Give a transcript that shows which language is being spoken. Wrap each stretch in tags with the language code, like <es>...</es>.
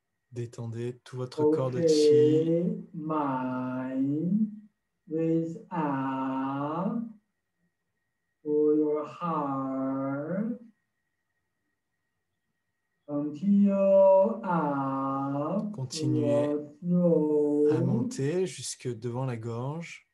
<fr>Détendez tout votre corps de chi.</fr> <en>Mind, raise up to your heart. Continue up.</en> <fr>Continuez à monter jusque devant la gorge.</fr>